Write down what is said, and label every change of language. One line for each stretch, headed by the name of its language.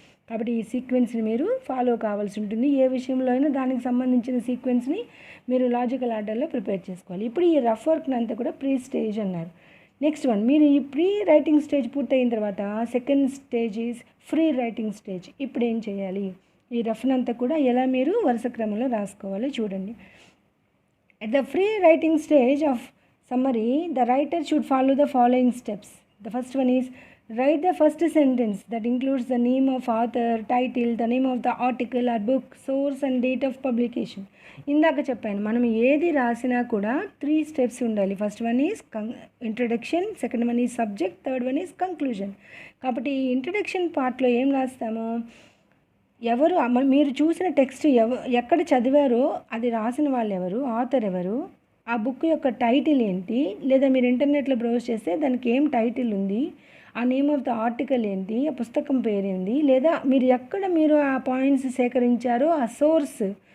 Telugu: కాబట్టి ఈ సీక్వెన్స్ని మీరు ఫాలో కావాల్సి ఉంటుంది. ఏ విషయంలో అయినా దానికి సంబంధించిన సీక్వెన్స్ని మీరు లాజికల్ ఆర్డర్లో ప్రిపేర్ చేసుకోవాలి. ఇప్పుడు ఈ రఫ్ వర్క్ని అంతా కూడా ప్రీ స్టేజ్ అన్నారు. నెక్స్ట్ వన్, మీరు ఈ ప్రీ రైటింగ్ స్టేజ్ పూర్తయిన తర్వాత
English: Second stage is free writing stage.
Telugu: ఇప్పుడు ఏం చేయాలి, ఈ రఫ్నంతా కూడా ఎలా మీరు వరుస క్రమంలో రాసుకోవాలి చూడండి.
English: At the free writing stage of summary, the writer should follow the following steps. The first one is write the first sentence that includes the name of author, title, the name of the article or book, source and date of publication.
Telugu: ఇందాక చెప్పాను, మనం ఏది రాసినా కూడా 3 steps ఉండాలి.
English: First one is introduction, second one is subject, third one is conclusion.
Telugu: కాబట్టి ఈ introduction పార్ట్లో ఏం రాస్తాము, ఎవరు మీరు చూసిన టెక్స్ట్ ఎక్కడ చదివారో అది రాసిన వాళ్ళు ఎవరు, ఆథర్ ఎవరు, ఆ బుక్ యొక్క టైటిల్ ఏంటి, లేదా మీరు ఇంటర్నెట్లో బ్రౌజ్ చేస్తే దానికి ఏం టైటిల్ ఉంది, ఆ నేమ్ ఆఫ్ ద ఆర్టికల్ ఏంటి, ఆ పుస్తకం పేరేంది, లేదా మీరు ఎక్కడ మీరు ఆ పాయింట్స్ సేకరించారో ఆ సోర్స్,